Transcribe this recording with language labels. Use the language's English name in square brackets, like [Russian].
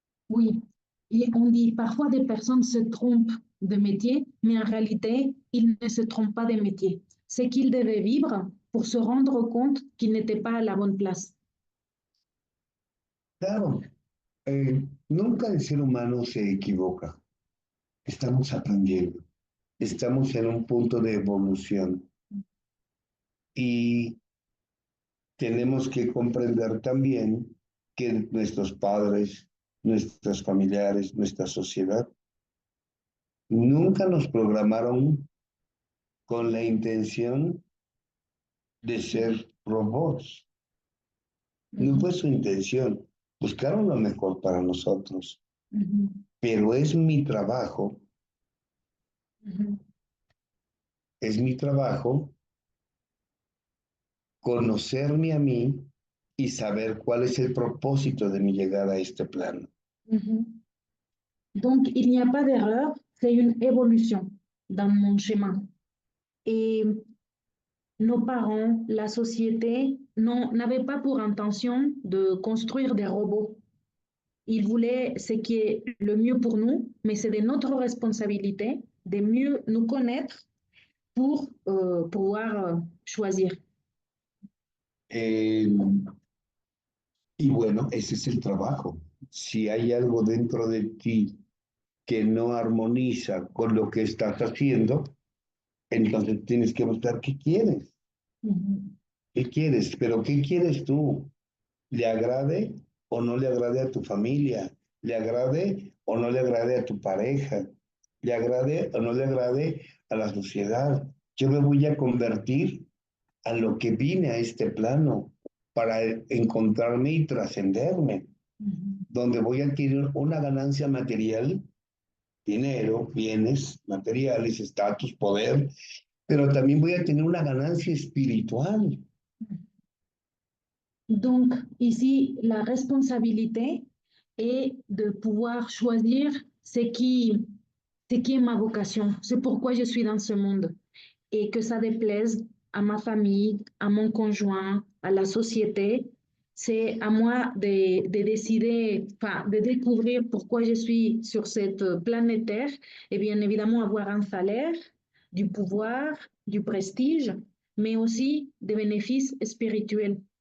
[French] Oui, et on dit parfois des personnes se trompent de métier, mais en réalité, ils ne se trompent pas de métier. C'est qu'ils devaient vivre pour se rendre compte qu'ils n'étaient pas à la bonne place. [Spanish] Claro, nunca el ser humano se equivoca. Estamos aprendiendo, estamos en un punto de evolución y tenemos que comprender también que nuestros padres, nuestros familiares, nuestra sociedad, nunca nos programaron con la intención de ser robots. No fue su intención. Buscaron lo mejor para nosotros. Pero es mi trabajo. Es mi trabajo conocerme a mí y saber cuál es el propósito de mi llegada a este plano. [French] Donc, il n'y a pas d'erreur, c'est une évolution dans mon chemin. Et nos parents, la société, n'avaient pas pour intention de construire des robots. Ils voulaient ce qui est le mieux pour nous, mais c'est de notre responsabilité de mieux nous connaître pour pouvoir choisir. [Spanish] Y bueno, ese es el trabajo. Si hay algo dentro de ti que no armoniza con lo que estás haciendo, entonces tienes que buscar qué quieres. ¿Qué quieres? Pero ¿qué quieres tú? ¿Le agrade o no le agrade a tu familia? ¿Le agrade o no le agrade a tu pareja? ¿Le agrade o no le agrade a la sociedad? Yo me voy a convertir a lo que vine a este plano para encontrarme y trascenderme, donde voy a adquirir una ganancia material, dinero, bienes materiales, estatus, poder, pero también voy a tener una ganancia espiritual. [French] Donc, ici, la responsabilité, et de pouvoir choisir ce qui est ma vocation, c'est pourquoi je suis dans ce monde. Et que ça déplaise à ma famille, à mon conjoint, à la société, c'est à moi de décider, enfin, de découvrir pourquoi je suis sur cette planète Terre et bien évidemment avoir un salaire, du pouvoir, du prestige, mais aussi des bénéfices spirituels.